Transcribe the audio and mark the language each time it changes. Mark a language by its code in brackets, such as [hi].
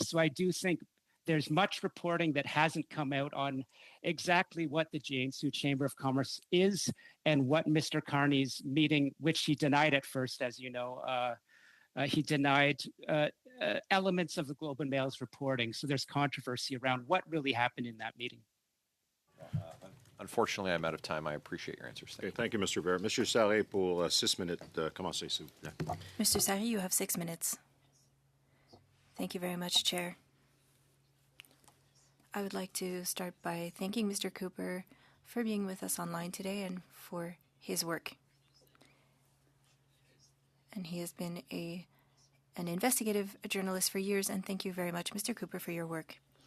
[en] So I do think there's much reporting that hasn't come out on exactly what the Jiangsu Chamber of Commerce is and what Mr. Carney's meeting, which he denied at first, as you know, he denied elements of the Globe and Mail's reporting. So there's controversy around what really happened in that meeting. Unfortunately, I'm out of time. I appreciate your answers. Okay, thank you, Mr. Bear. [fr] Monsieur Sarré, pour 6 minutes, commencez, s'il vous plaît. [en] Mr. Sarré, you have 6 minutes. Thank you very much, Chair. I would like to start by thanking Mr. Cooper for being with us online today and for his work. And he has been an investigative journalist for years, and thank you very much, Mr. Cooper, for your work.